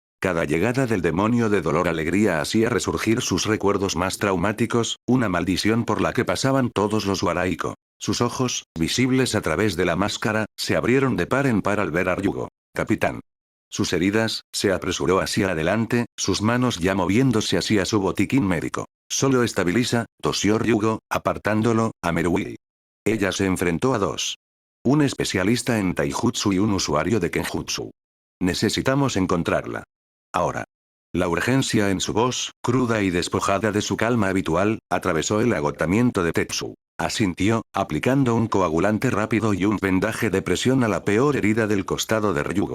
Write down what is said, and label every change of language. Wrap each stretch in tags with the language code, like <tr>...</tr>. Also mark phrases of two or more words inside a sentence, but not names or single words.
<es>Cada llegada del demonio de dolor alegría hacía resurgir sus recuerdos más traumáticos, una maldición por la que pasaban todos los Waraiko. Sus ojos, visibles a través de la máscara, se abrieron de par en par al ver a Ryugo. Capitán. Sus heridas, se apresuró hacia adelante, sus manos ya moviéndose hacia su botiquín médico. Solo estabiliza, tosió Ryugo, apartándolo, a Merugi. Ella se enfrentó a dos. Un especialista en taijutsu y un usuario de kenjutsu. Necesitamos encontrarla. Ahora. La urgencia en su voz, cruda y despojada de su calma habitual, atravesó el agotamiento de Tetsu. Asintió, aplicando un coagulante rápido y un vendaje de presión a la peor herida del costado de Ryugo.</es>